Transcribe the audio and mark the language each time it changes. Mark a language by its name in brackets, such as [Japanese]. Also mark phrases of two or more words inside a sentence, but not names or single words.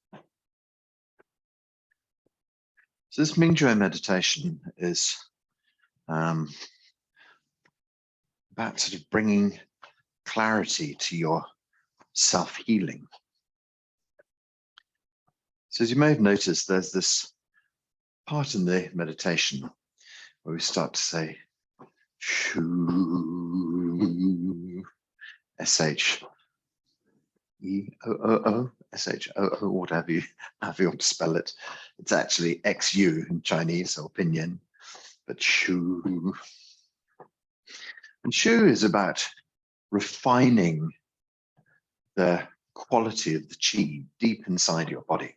[English] So this MingJue meditation is about sort of bringing clarity to your self-healing. So as you may have noticed, there's this part in the meditation where we start to say, shoo, S-H-E-O-O-O, S-H-O-O, whatever you want to spell it. It's actually X-U in Chinese or pinyin, but shoo. And shoo is about refining the quality of the qi deep inside your body.